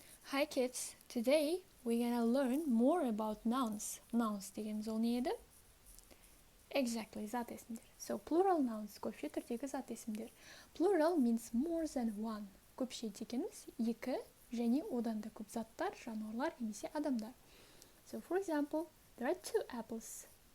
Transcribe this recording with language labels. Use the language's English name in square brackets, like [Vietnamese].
[English] Hi kids, today we're gonna learn more about nouns. [Kazakh] Nouns дегеніміз ол не еді? [English] Exactly, [Kazakh] зат есімдер. [English] So plural nouns, [Kazakh] көпше түрдегі зат есімдер. [English] Plural means more than one. [Kazakh] Көпше дегеніміз екі және одан да көп заттар, жануарлар немесе адамдар. [English] So for example, there are two apples.